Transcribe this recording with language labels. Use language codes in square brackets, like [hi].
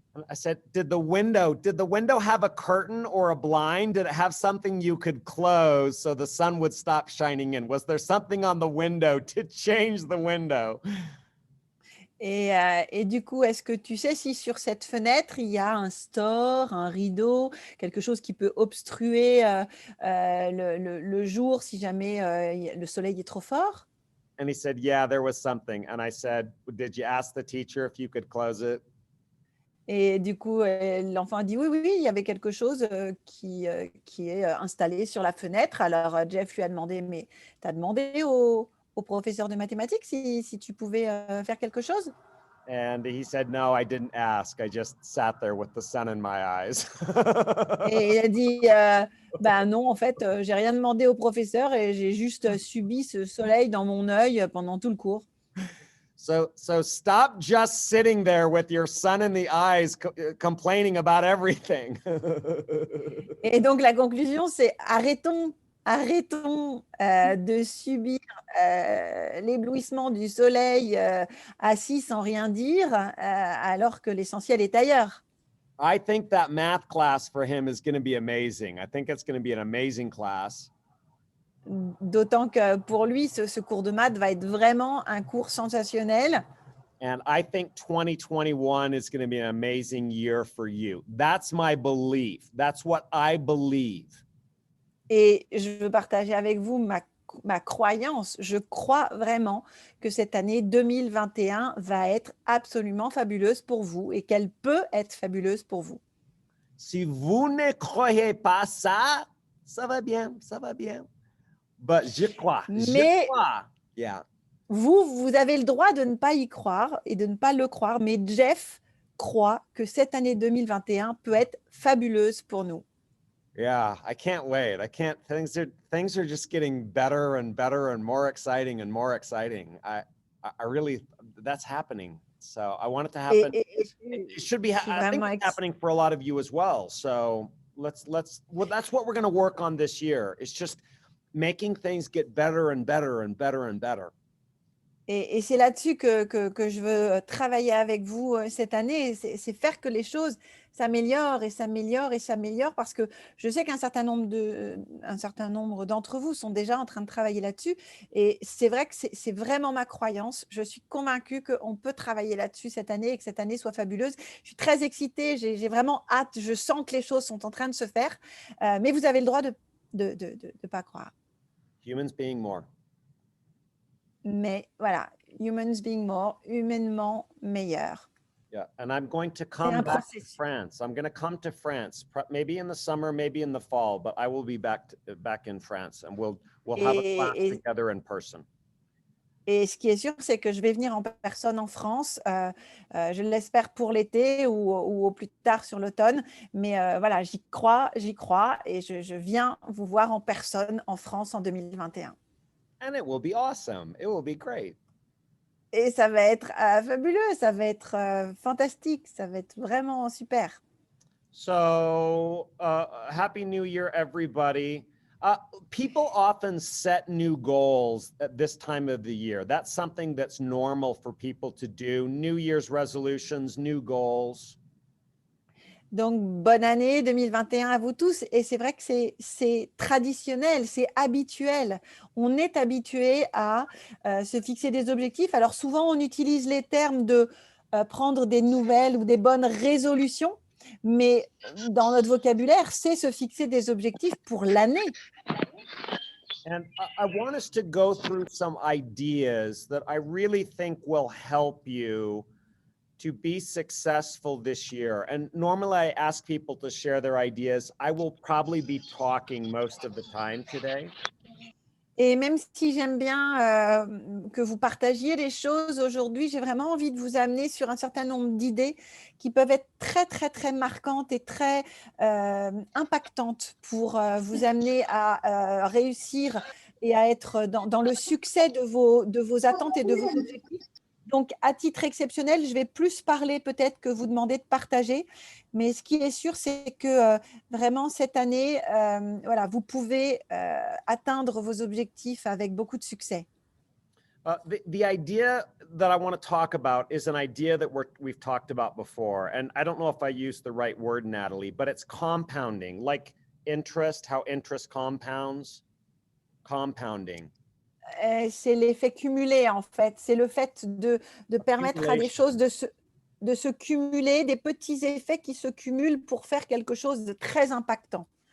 [en] I said, did the window have a curtain or a blind? Did it have something you could close so the sun would stop shining in? Was there something on the window to change the window? [fr] Et du coup, est-ce que tu sais si sur cette fenêtre, il y a un store, un rideau, quelque chose qui peut obstruer, le jour si jamais, le soleil est trop fort? [en] And he said, yeah, there was something. And I said, did you ask the teacher if you could close it? [fr] Et du coup, l'enfant a dit: «Oui, oui, oui, il y avait quelque chose, qui est, installé sur la fenêtre». Alors, Jeff lui a demandé: «Mais tu as demandé au professeur de mathématiques si tu pouvais, faire quelque chose?» [en] And he said, no, I didn't ask. I just sat there with the sun in my eyes. [fr] Et il a dit: «Ben non, en fait, j'ai rien demandé au professeur et j'ai juste, subi ce soleil dans mon œil, pendant tout le cours». [en] So stop just sitting there with your sun in the eyes, complaining about everything. [fr] Et donc la conclusion, c'est arrêtons, de subir, l'éblouissement du soleil, assis sans rien dire, alors que l'essentiel est ailleurs. [en] I think that math class for him is going to be amazing. I think it's going to be an amazing class. [fr] D'autant que pour lui, ce cours de maths va être vraiment un cours sensationnel. [en] And I think 2021 is going to be an amazing year for you. That's my belief. That's what I believe. [fr] Et je veux partager avec vous ma croyance. Je crois vraiment que cette année 2021 va être absolument fabuleuse pour vous et qu'elle peut être fabuleuse pour vous. Si vous ne croyez pas ça, ça va bien, ça va bien. [en] But [fr] je crois, Mais Yeah. vous avez le droit de ne pas y croire et de ne pas le croire, mais Jeff croit que cette année 2021 peut être fabuleuse pour nous. [en] Yeah, I can't wait. Things are just getting better and better and more exciting and more exciting. I really, that's happening. So I want it to happen. It should be. [fr] Je suis [en] I think [fr] vraiment [en] it's happening for a lot of you as well. So well, that's what we're going to work on this year. It's just making things get better and better and better and better. [fr] Et c'est là-dessus que je veux travailler avec vous cette année. C'est faire que les choses s'améliorent et s'améliorent et s'améliorent parce que je sais qu'un certain nombre d'entre vous sont déjà en train de travailler là-dessus. Et c'est vrai que c'est vraiment ma croyance. Je suis convaincue qu'on peut travailler là-dessus cette année et que cette année soit fabuleuse. Je suis très excitée. J'ai vraiment hâte. Je sens que les choses sont en train de se faire. Mais vous avez le droit de pas croire. [en] Humans being more. [fr] Mais voilà, [en] humans being more, [fr] humainement meilleur. [en] Yeah, and I'm going to [fr] C'est [en] come [fr] un [en] back to [fr] processus. [en] France. I'm going to come to France, maybe in the summer, maybe in the fall, but I will be back in France, and we'll have a class together in person. [fr] Et ce qui est sûr, c'est que je vais venir en personne en France, je l'espère pour l'été ou au plus tard sur l'automne. Mais voilà, j'y crois et je viens vous voir en personne en France en 2021. [en] And it will be awesome. It will be great. [fr] Et ça va être fabuleux, ça va être fantastique, ça va être vraiment super. [en] So, Happy New Year, everybody. People often set new goals at this time of the year. That's something that's normal for people to do. New Year's resolutions, new goals. [fr] Donc, bonne année 2021 à vous tous. Et c'est vrai que c'est traditionnel, c'est habituel. On est habitué à se fixer des objectifs. Alors, souvent, on utilise les termes de prendre des nouvelles ou des bonnes résolutions. Mais dans notre vocabulaire, c'est se fixer des objectifs pour l'année. [en] And I want us to go through some ideas that I really think will help you to be successful this year. And normally I ask people to share their ideas. I will probably be talking most of the time today. [fr] Et même si j'aime bien que vous partagiez les choses aujourd'hui, j'ai vraiment envie de vous amener sur un certain nombre d'idées qui peuvent être très, très, très marquantes et très impactantes pour vous amener à réussir et à être dans le succès de vos attentes et de vos objectifs. Donc, à titre exceptionnel, je vais plus parler peut-être que vous demander de partager. Mais ce qui est sûr, c'est que vraiment cette année, voilà, vous pouvez atteindre vos objectifs avec beaucoup de succès. [en] The idea that I want to talk about is an idea that we've talked about before. And I don't know if I used the right word, Natalie, but it's compounding, like interest, how interest compounds, compounding. [fr] C'est l'effet cumulé, en fait. C'est le fait de permettre à des choses de se cumuler, des petits effets qui se cumulent pour faire quelque chose de très impactant.